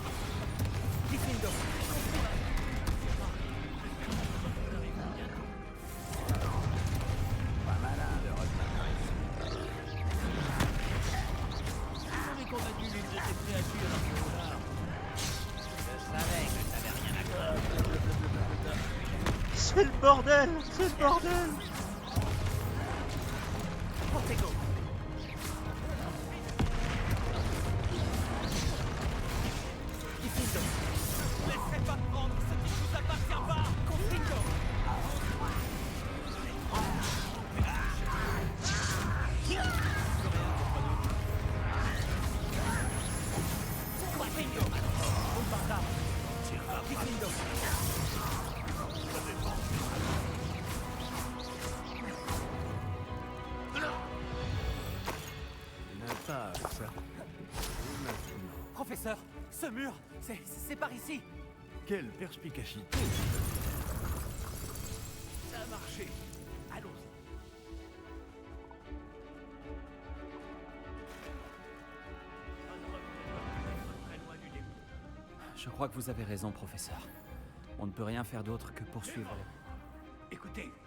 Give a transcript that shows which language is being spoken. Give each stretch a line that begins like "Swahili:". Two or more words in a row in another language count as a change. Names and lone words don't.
French: C'est le bordel! C'est le bordel! Laissez pas prendre ce qui vous appartient pas! Confringo! Confringo! Bombardard! Confringo! Pas avec ça. Et maintenant. Professeur, ce mur, c'est par ici. Quelle perspicacité. Ça a marché. Allons-y. Je crois que vous avez raison, professeur. On ne peut rien faire d'autre que poursuivre. Écoutez.